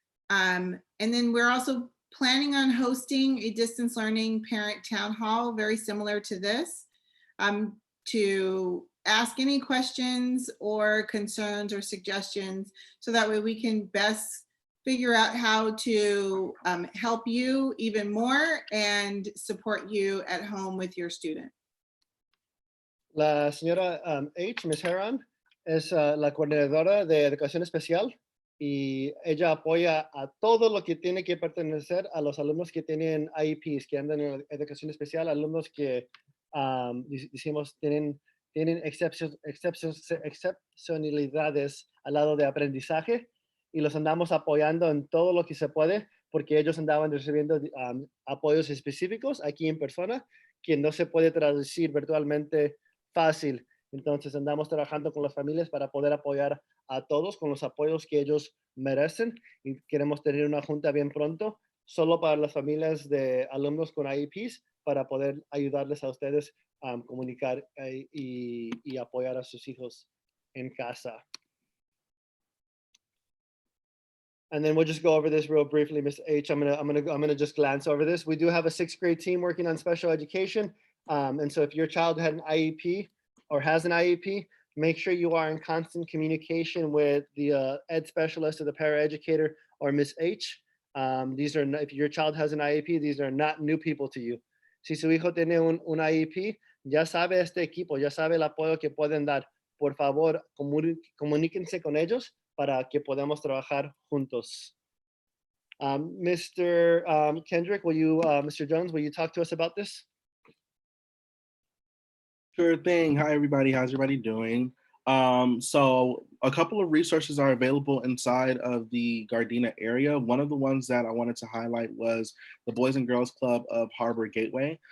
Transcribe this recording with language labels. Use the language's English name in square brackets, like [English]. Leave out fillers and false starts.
[English] And then we're also planning on hosting a distance learning parent town hall, very similar to this, to ask any questions or concerns or suggestions, so that way we can best figure out how to help you even more and support you at home with your student. [Spanish] La señora H, Ms. Heron, es la coordinadora de educación especial y ella apoya a todo lo que tiene que pertenecer a los alumnos que tienen IEPs, que andan en educación especial, alumnos que decimos tienen excepcionalidades al lado de aprendizaje, y los andamos apoyando en todo lo que se puede, porque ellos andaban recibiendo apoyos específicos aquí en persona que no se puede traducir virtualmente fácil. Entonces andamos trabajando con las familias para poder apoyar a todos con los apoyos que ellos merecen, y queremos tener una junta bien pronto solo para las familias de alumnos con IEPs, para poder ayudarles a ustedes a comunicar y apoyar a sus hijos en casa. [English] And then we'll just go over this real briefly, Ms. H. I'm gonna just glance over this. We do have a 6th grade team working on special education. And so if your child had an IEP or has an IEP, make sure you are in constant communication with the ed specialist or the paraeducator or Ms. H. If your child has an IEP, these are not new people to you. [Spanish] Si su hijo tiene un IEP, ya sabe este equipo, ya sabe el apoyo que pueden dar. Por favor, comuníquense con ellos para que podamos trabajar juntos. [English] Mr. Kendrick, Mr. Jones, will you talk to us about this? Sure thing. Hi, everybody. How's everybody doing? So a couple of resources are available inside of the Gardena area. One of the ones that I wanted to highlight was the Boys and Girls Club of Harbor Gateway.